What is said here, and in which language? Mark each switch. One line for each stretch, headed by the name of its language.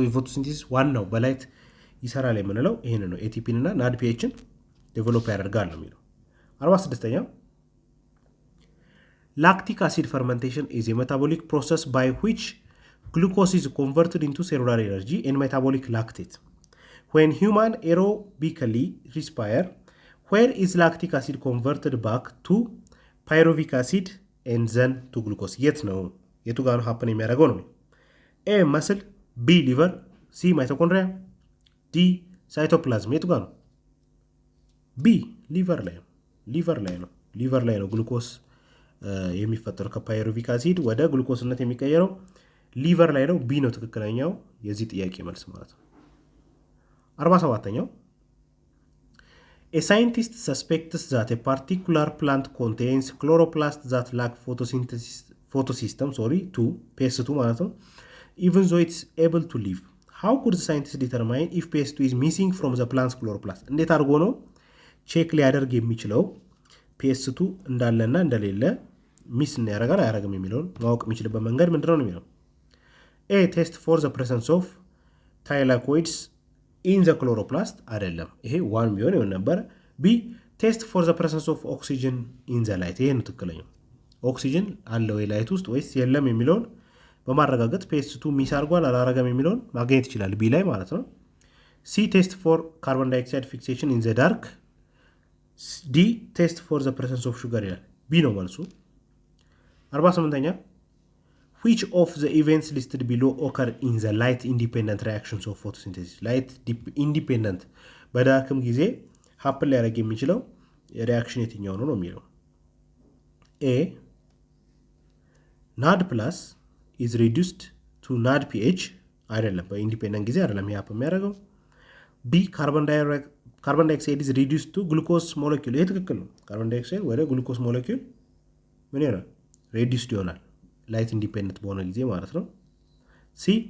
English: photosynthesis
Amharic: ዋናው በላይት ይሰራል የምንለው ይሄን ነው። ATP እና NADPHን ዴቨሎፕ ያደርጋል ነው የሚለው።
English: 46ኛው Lactic acid fermentation is a metabolic process by which glucose is converted into cellular energy and metabolic lactate. When human aerobically respire, where is lactic acid converted back to pyruvic acid and then to glucose?
Amharic: የት ነው የቱ ጋር ነው happen የሚያደርገው ነው?
English: A muscle, B liver, C mitochondria, D cytoplasm.
Amharic: የቱ ጋር ነው? B liver ላይ ነው። ሊቨር ላይ ነው ግሉኮስ የሚፈጠረው ከፓይሩቪክ አሲድ ወደ ግሉኮስነት የሚቀየረው ሊቨር ላይ ነው። ቢ ነው ትክክለኛው የዚህ ጥያቄ መልስ ማለት ነው። 47ኛው
English: A scientist suspects that a particular plant contains chloroplast that lack photosystem to PS2
Amharic: ማለት ነው,
English: even though it's able to live. How could the scientist determine if PS2 is missing from the plant's chloroplast?
Amharic: እንዴት አድርጎ ነው ቼክ ሊያደርግ የሚችለው PS2 እንዳለና እንደሌለ ሚስ ያደርጋል አያደርግም የሚለውን ማወቅ የሚችልበት መንገድ ምንድነው ነው የሚለው?
English: A. Test for the presence of thylakoids in the chloroplast.
Amharic: አይደለም ይሄ ዋን ቢሆን ይሆን ነበር። B.
English: Test for the presence of oxygen in the light.
Amharic: ይሄ ነው ትክክለኛው። ኦክሲጅን አለው የላይት ውስጥ ወይስ የለም የሚለውን በማረጋገጥ PS2 ሚስ አድርጓል አላረገም የሚለውን ማግኘት ይችላል B ላይ ማለት ነው። C.
English: Test for carbon dioxide fixation in the dark. D. Test for the presence of sugar
Amharic: ይላል።
English: B
Amharic: ነው መልሱ።
English: 48ኛ Which of the events listed below occur in the light independent reactions of photosynthesis?
Amharic: light independent በዳርክም ጊዜ ሀፕን ሊያደርግ የሚችለው ሪአክሽን የትኛው ነው የሚለው?
English: A. NAD plus is reduced to NADPH.
Amharic: አይደለም በኢንዲፔንደንት ጊዜ አይደለም ይሄ ሀፕን የሚያደርገው። B.
English: Carbon dioxide is reduced to glucose molecule.
Amharic: ይሄ ትክክል ነው። ካርቦን ዳይኦክሳይድ ወደ ግሉኮስ ሞለኪውል ምን ይሆናል? ሬዲዩስድ ይሆናል ላይት ኢንዲፔንደንት በሆነ ጊዜ ማለት ነው። C.